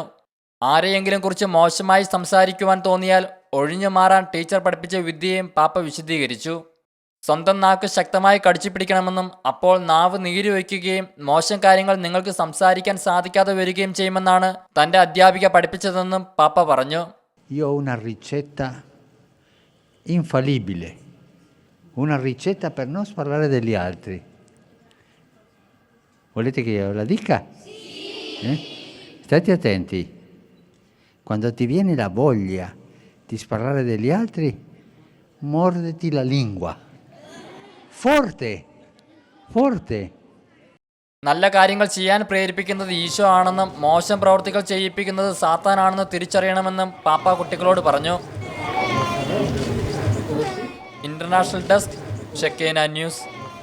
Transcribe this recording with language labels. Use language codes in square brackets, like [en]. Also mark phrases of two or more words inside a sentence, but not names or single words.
[ml] ആരെയെങ്കിലും കുറിച്ച് മോശമായി സംസാരിക്കുവാൻ തോന്നിയാൽ ഒഴിഞ്ഞു മാറാൻ ടീച്ചർ പഠിപ്പിച്ച വിദ്യയും പാപ്പ വിശദീകരിച്ചു. സ്വന്തം നാക്ക് ശക്തമായി കടിച്ചു പിടിക്കണമെന്നും അപ്പോൾ നാവ് നീര് വയ്ക്കുകയും മോശം കാര്യങ്ങൾ നിങ്ങൾക്ക് സംസാരിക്കാൻ സാധിക്കാതെ വരികയും ചെയ്യുമെന്നാണ് തൻ്റെ അധ്യാപിക പഠിപ്പിച്ചതെന്നും പാപ്പ പറഞ്ഞു. [it] Io ho una ricetta infallibile, una ricetta per non parlare degli altri. Volete che io la dica? Sì. State attenti. Quando ti viene la voglia di sparare degli altri, morditi la lingua. Forte, forte. [ml] നല്ല കാര്യങ്ങൾ ചെയ്യാൻ പ്രേരിപ്പിക്കുന്നത് ഈശോ ആണെന്നും മോശം പ്രവൃത്തികൾ ചെയ്യിപ്പിക്കുന്നത് സാത്താനാണെന്ന് തിരിച്ചറിയണമെന്നും പാപ്പ കുട്ടികളോട് പറഞ്ഞു. [en] International Desk, Shekinah News.